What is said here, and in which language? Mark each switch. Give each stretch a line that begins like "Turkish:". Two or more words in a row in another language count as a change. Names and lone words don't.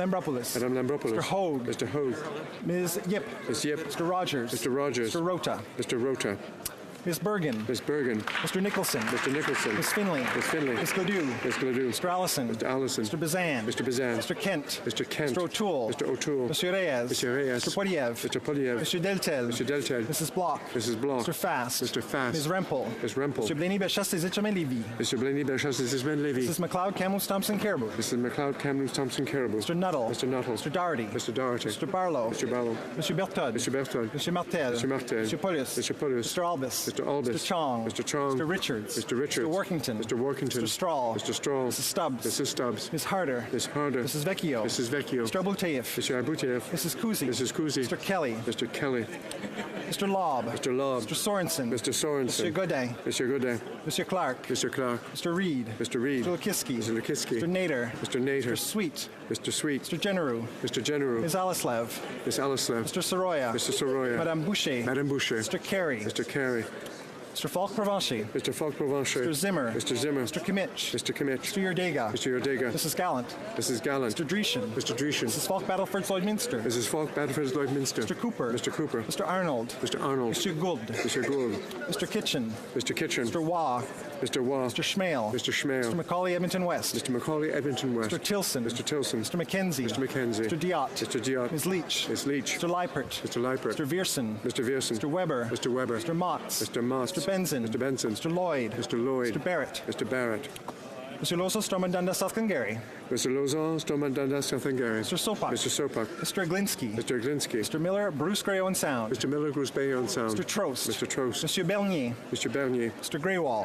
English: Lambropoulos. Madame Lambropoulos. Mr. Hogue. Mr. Hogue. Ms. Yip. Ms. Yip. Mr. Rogers. Mr. Rogers. Mr. Rota. Mr. Rota. Ms. Bergen. Ms. Bergen. Mr. Nicholson. Mr. Nicholson. Ms. Finley. Ms. Finley. Ms. Gladue. Ms. Gladue. Mr. Allison. Mr. Allison. Mr. Bazan. Mr. Bazan. Mr. Kent. Mr. Kent. Mr. O'Toole. Mr. O'Toole. Mr. Reyes. Mr. Reyes. Mr. Poiliev. Mr. Poiliev. Mr. Deltel. Mr. Deltel. Mrs. Block. Mrs. Block. Mr. Fast. Mr. Fast. Ms. Rempel. Ms. Rempel. Mr. Blaney Belchas des Etchemin-Lévis. Mr. Blaney Belchas des Etchemin-Lévis. Mrs. McLeod Kamloops Thompson Caribou. Mrs. McLeod Kamloops Thompson Caribou. Mr. Nuttall. Mr. Nuttall. Mr. Doherty. Mr. Doherty. Mr. Barlow. Mr. Barlow. Mr. Berthold. Mr. Berthold. Mr. Martel. Mr. Martel. Mr. Paulus. Mr. Paulus. Mr. Albus. Mr. Albus. Mr. Chong. Mr. Chong. Mr. Richards. Mr. Richards. Mr. Workington. Mr. Workington. Mr. Straw. Mr. Straw. Mrs. Stubbs. Mrs. Stubbs. Ms. Harder. Ms. Harder. Mrs. Vecchio. Mrs. Vecchio. Mr. Abouteyev. Mr. Abouteyev. Mrs. Kuzi. Mrs. Kuzi. Mr. Kelly. Mr. Kelly. Mr. Lobb. Mr. Lobb. Mr. Sorensen. Mr. Sorensen. Mr. Godin. Mr. Godin. Mr. Clark. Mr. Clark. Mr. Reed. Mr. Reed. Mr. Lukiski. Mr. Lukiski. Mr. Nader. Mr. Nader. Mr. Sweet. Mr. Sweet. Mr. Generu. Mr. Generu. Ms. Alislav. Ms. Alislav. Mr. Soroya. Mr. Soroya. Madame Boucher. Madame Boucher. Mr. Carey. Mr. Carey. Mr. Falk Provencher. Mr. Falk Provencher. Mr. Zimmer. Mr. Zimmer. Mr. Kimmich. Mr. Kimmich. Mr. Yerdega. Mr. Yerdega. Mrs. Gallant. Mrs. Gallant. Mr. Dreeshen. Mr. Dreeshen. Mrs. Falk Battleford Lloydminster. Mrs. Falk Battleford Lloydminster. Mr. Cooper. Mr. Cooper. Mr. Arnold. Mr. Arnold. Mr. Gould. Mr. Gould. Mr. Kitchen. Mr. Kitchen. Mr. Waugh. Mr. Waugh. Mr. Schmale. Mr. Schmale. Mr. Macaulay Edmonton West. Mr. Macaulay Edmonton West. Mr. Tilson. Mr. Tilson. Mr. McKenzie. Mr. McKenzie. Mr. Diot. Mr. Diot. Ms. Leach. Ms. Leach. Mr. Leipert. Mr. Leipert. Mr. Viersen. Mr. Viersen. Mr. Weber. Mr. Weber. Mr. Motts. Mr. Motts. Mr. Benson. Mr. Benson. Mr. Lloyd. Mr. Lloyd. Mr. Barrett. Mr. Barrett. Mr. Lozo Stormandanda South-Glengarry. Mr. Lozon, Stormandanda, South-Glengarry. Mr. Sopak. Mr. Sopak. Mr. Aglinski. Mr. Aglinski. Mr. Miller, Bruce Gray on Sound. Mr. Miller, Bruce Bay on Sound. Mr. Trost. Mr. Trost. Monsieur Bernier. Mr. Bernier. Mr. Greywall.